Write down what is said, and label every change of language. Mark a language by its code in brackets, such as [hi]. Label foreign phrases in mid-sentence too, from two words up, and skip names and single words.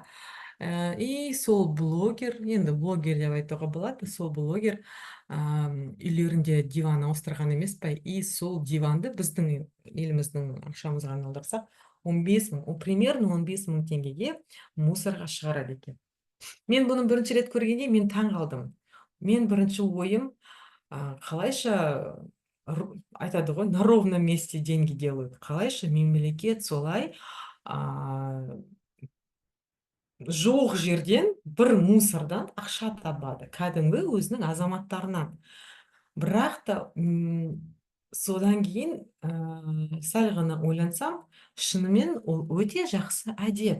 [kk] И сол блогер, енді блогер деп айтуға болады, сол блогер үйлерінде диван ауыстырған емес па, и сол диванды біздің еліміздің ақшамызға айналдырсақ, 15 мың, примерно 15 мың теңгеге мусорға шығарады екен. Мен бұны бірінші рет көргенде мен таң қалдым. Мен бірінші ойым, қалайша айтады ғой, [ru] на ровном месте деньги делают. [kk] Қалайша мемлекет солай жоқ жерден бір мусордан ақша табады, кәдімгі өзінің азаматтарынан. Бірақ та содан кейін сәл ғана ойлансам, шынымен ол өте жақсы әдет.